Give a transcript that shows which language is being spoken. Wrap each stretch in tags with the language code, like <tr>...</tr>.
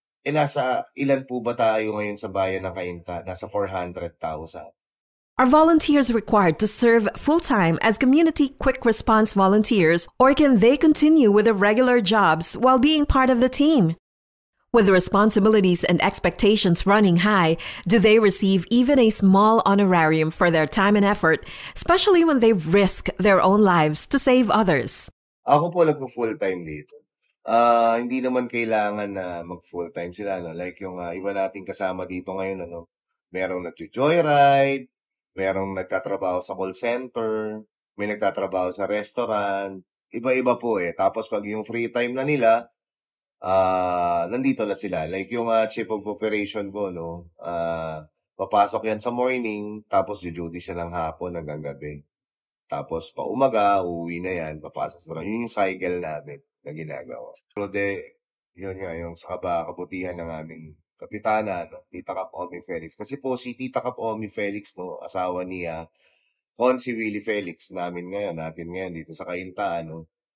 <tl>Nasa ilan po ba tayo ngayon sa bayan ng Cainta? Nasa 400,000.</tl> <en>Are volunteers required to serve full-time as community quick response volunteers, or can they continue with their regular jobs while being part of the team? With the responsibilities and expectations running high, do they receive even a small honorarium for their time and effort, especially when they risk their own lives to save others?</en> <tl>Ako po nagpo-full-time dito. Hindi naman kailangan na mag-full-time sila. No? Like yung iba nating kasama dito ngayon, ano? Merong nag-joyride, merong nagtatrabaho sa call center, may nagtatrabaho sa restaurant. Iba-iba po eh. Tapos pag yung free time na nila, nandito na sila. Like yung chief of operation ko, no? Papasok yan sa morning, tapos duty siya ng hapon hanggang gabi. Tapos pa umaga, uuwi na yan, papasok sa yun yung cycle namin na ginagawa. So yun nga, yung sa kabutihan ng aming kapitana, no? Tita Cap Omi Felix. Kasi po si Tita Cap Omi Felix, no, asawa niya, si Willie Felix natin ngayon dito sa Cainta, ano.</tl>